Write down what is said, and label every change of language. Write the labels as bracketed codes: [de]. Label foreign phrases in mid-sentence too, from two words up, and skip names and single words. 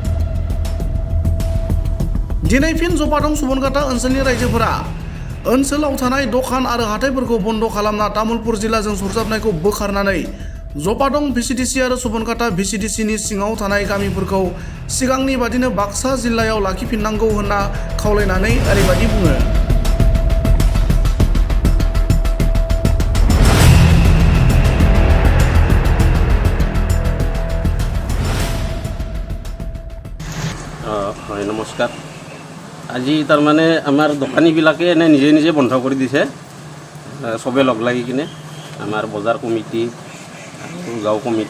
[brx] दिनै फिन जपादं सुबनकाटा ओनसोलनि रायजोफोरा ओनसोलाव थानाय दखान आरो हाथायफोरखौ बन्द खालामना तामुलपुर जिल्लाजों सरजाबनायखौ बोखारनानै जपादं भिसिडिसि आरो सुबनकाटा भिसिडिसिनि सिङाव थानाय गामिफोरखौ सिगांनि बादिनो बाक्सा जिल्लायाव लाखिफिननांगौ होनना खावलायनानै ओरैबादि बुङो। [as] হয় নমস্কাৰ। আজি তাৰমানে আমাৰ দোকানীবিলাকে এনে নিজে নিজে বন্ধ কৰি দিছে, চবে লগ লাগি কিনে আমাৰ বজাৰ কমিটি আৰু গাঁও কমিটি।